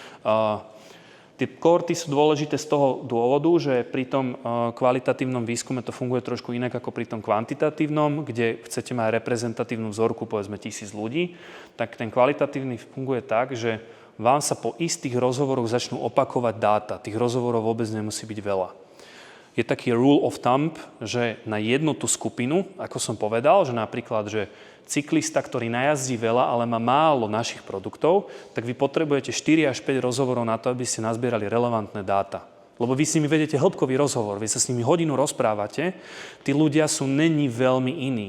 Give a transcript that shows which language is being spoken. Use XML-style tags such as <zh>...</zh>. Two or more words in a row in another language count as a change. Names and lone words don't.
<sk>Tie kohorty sú dôležité z toho dôvodu, že pri tom kvalitatívnom výskume to funguje trošku inak ako pri tom kvantitatívnom, kde chcete mať reprezentatívnu vzorku, povedzme 1000 ľudí, tak ten kvalitatívny funguje tak, že vám sa po istých rozhovoroch začnú opakovať dáta. Tých rozhovorov vôbec nemusí byť veľa. Je taký</sk> <en>rule of thumb,</en> <sk>že na jednu tú skupinu, ako som povedal, že napríklad, že cyklista, ktorý najazdí veľa, ale má málo našich produktov, tak vy potrebujete 4 až 5 rozhovorov na to, aby ste nazbierali relevantné dáta. Lebo vy s nimi vedete hĺbkový rozhovor, vy sa s nimi hodinu rozprávate, tí ľudia sú není veľmi iní.</sk>